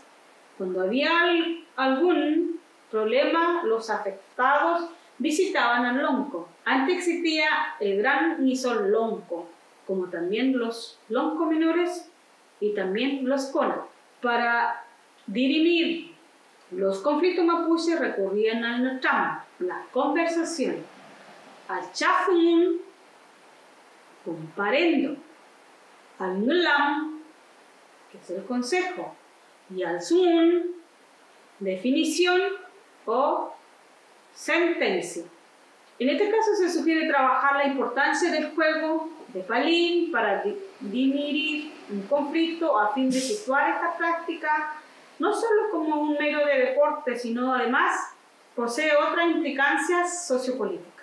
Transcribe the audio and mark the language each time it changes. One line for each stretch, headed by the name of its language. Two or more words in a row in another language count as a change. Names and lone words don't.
Spanish: Cuando había algún problema, los afectados visitaban al lonco. Antes existía el gran misol lonco, como también los loncos menores y también los conas. Para dirimir los conflictos mapuches recurrían al natam, la conversación, al chafumun, comparendo, al nulam, que es el consejo, y al sumun, definición o sentencia. En este caso se sugiere trabajar la importancia del juego de palín para dirimir un conflicto a fin de situar esta práctica no solo como un mero de deporte, sino además posee otras implicancias sociopolíticas.